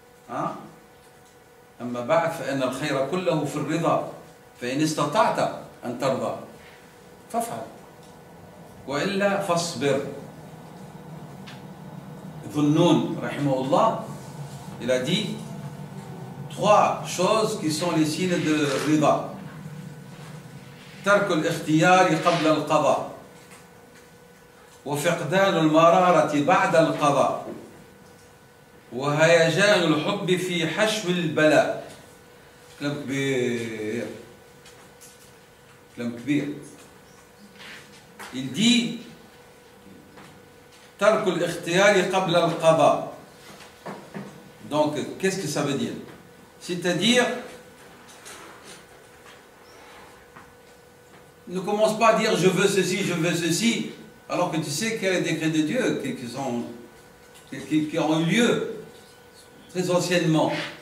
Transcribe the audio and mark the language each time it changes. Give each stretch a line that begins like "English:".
Arabic: أما بعد فإن الخير كله في الرضا فإن استطعت أن ترضى فافعل وإلا فاصبر.
French: Dhunnun, rahimahullah, il a dit 3 choses qui sont les signes de rida.
Arabic: ترك الاختيار قبل القضاء وفقدان المرارة بعد القضاء وهيجان الحب في حشو البلاء. كلام كبير، كلام كبير.
French: Il dit
Arabic: ترك الاختيار قبل القضاء.
French: Donc qu'est-ce que ça veut dire? C'est-à-dire, ne commence pas à dire je veux ceci, alors que tu sais qu'il y a les décrets de Dieu qui ont eu lieu très anciennement.